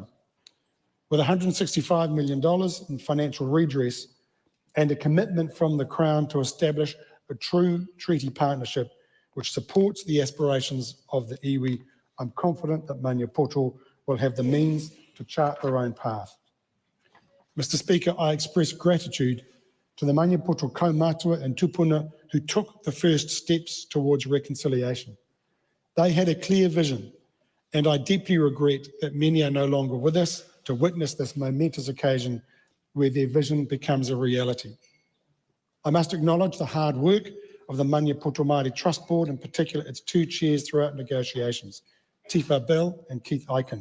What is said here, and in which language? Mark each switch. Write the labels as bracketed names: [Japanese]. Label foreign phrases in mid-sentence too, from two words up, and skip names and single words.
[English] With $165 million in financial redress and a commitment from the Crown to establish a true treaty partnership which supports the aspirations of the iwi, I'm confident that Maniapoto will have the means to chart their own path. Mr. Speaker, I express gratitude to the Maniapoto kaumātua and tupuna who took the first steps towards reconciliation. They had a clear vision, and I deeply regret that many are no longer with us to witness this momentous occasion where their vision becomes a reality. I must acknowledge the hard work of the Maniapoto Māori Trust Board, in particular its two chairs throughout negotiations, Tifa Bell and Keith Aiken.